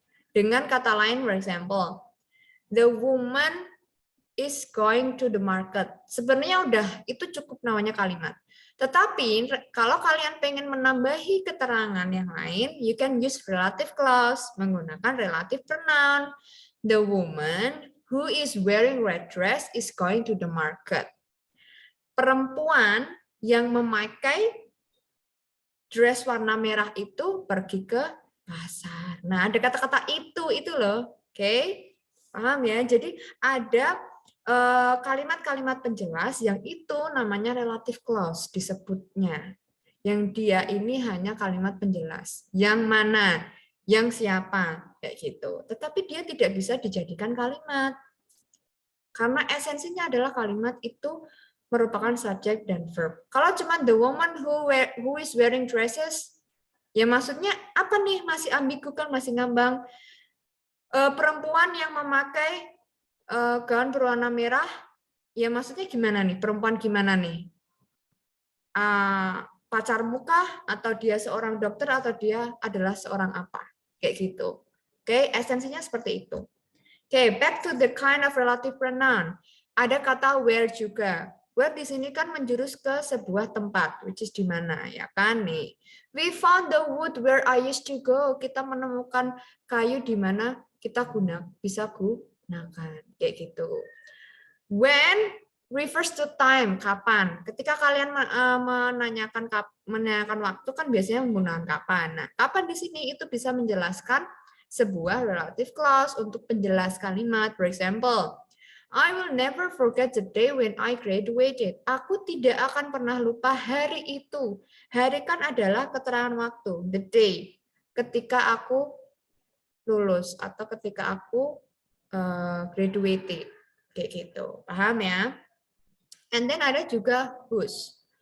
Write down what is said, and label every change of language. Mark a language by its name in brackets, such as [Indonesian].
[Indonesian] Dengan kata lain, [English] for example, the woman is going to the market. [Indonesian] Sebenarnya udah itu cukup namanya kalimat. Tetapi kalau kalian pengen menambahi keterangan yang lain, [English] you can use relative clause [Indonesian] menggunakan relative pronoun. [English] The woman who is wearing red dress is going to the market. [Indonesian] Perempuan yang memakai dress warna merah itu pergi ke pasar. Nah, ada kata-kata itu loh. Oke? Paham ya? Jadi ada kalimat-kalimat penjelas yang itu namanya relative clause disebutnya. Yang dia ini hanya kalimat penjelas. Yang mana? Yang siapa? Kayak gitu. Tetapi dia tidak bisa dijadikan kalimat. Karena esensinya adalah kalimat itu merupakan subject dan verb. Kalau cuma [English] the woman who is wearing dresses, [Indonesian] ya maksudnya apa nih? Masih ambigu kan, masih ngambang. Perempuan yang memakai gaun berwarna merah, ya maksudnya gimana nih? Perempuan gimana nih? Pacarmu kah? Atau dia seorang dokter? Atau dia adalah seorang apa? Kayak gitu. Oke, esensinya seperti itu. [English] Oke, back to the kind of relative pronoun. [Indonesian] Ada kata where juga. Where di sini kan menjurus ke sebuah tempat, which is di mana, ya kan nih. [English] We found the wood where I used to go. [Indonesian] Kita menemukan kayu di mana kita bisa gunakan, [English] kayak gitu. When refers to time, kapan. [Indonesian] Ketika kalian menanyakan waktu kan biasanya menggunakan kapan. Nah, kapan di sini itu bisa menjelaskan sebuah relative clause untuk penjelas kalimat. [English] For example, I will never forget the day when I graduated. [Indonesian] Aku tidak akan pernah lupa hari itu. Hari kan adalah keterangan waktu, the day. Ketika aku lulus atau ketika aku graduated. Kayak gitu. Paham ya? [English] And then [Indonesian] ada juga whose.